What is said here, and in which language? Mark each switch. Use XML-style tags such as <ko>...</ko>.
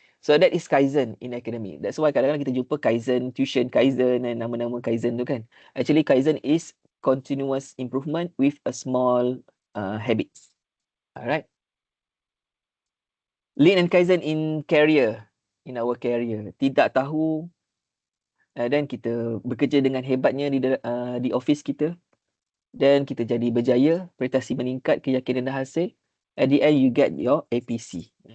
<en>So, that is Kaizen in academic. That's why</en> <ms>kadang-kadang kita jumpa Kaizen, tuition Kaizen dan nama-nama Kaizen tu kan.</ms> <en>Actually, Kaizen is continuous improvement with a small habit. Alright. Lean and Kaizen in career, in our career.</en> <ms>Tidak tahu dan kita bekerja dengan hebatnya di office kita, dan kita jadi berjaya, prestasi meningkat, keyakinan dan hasil.</ms> <en>At the end, you get your APC.</en>